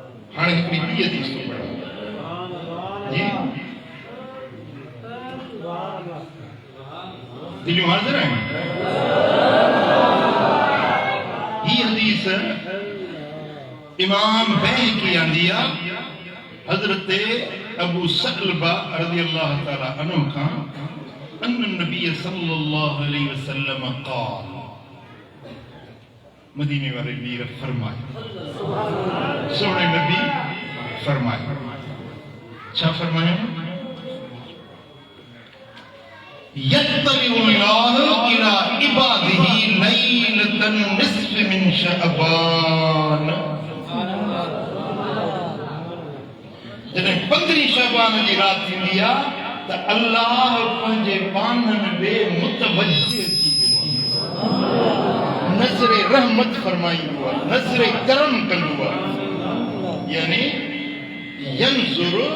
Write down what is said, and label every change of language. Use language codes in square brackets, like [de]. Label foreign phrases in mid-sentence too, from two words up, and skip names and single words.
[sd] हाणे हिकिड़ी ॿी हदीस थो पढ़ां जी दिलियूं हाज़िर आहिनि ही हदीस इमाम बैहक़ी आंदी आहे हज़रत अबू सलबा [ar] رضي الله تعالى عنه [sd] खां [ar] أن النبي صلى الله عليه وسلم قال [sd] मदीने वाले मीर फरमाए सोने नबी फरमाए [hi] क्या फरमाया [ar] يطلع الله إلى عباده ليلة النصف من شعبان [sd] जॾहिं 15 शअबान जी रात थींदी आहे त अल्लाह पंहिंजे बाननि ॾे मुतवज्जिह थी वेंदो आहे नज़र रहमत फरमाईंदो आहे नज़र करम कंदो आहे यानी यंज़ुर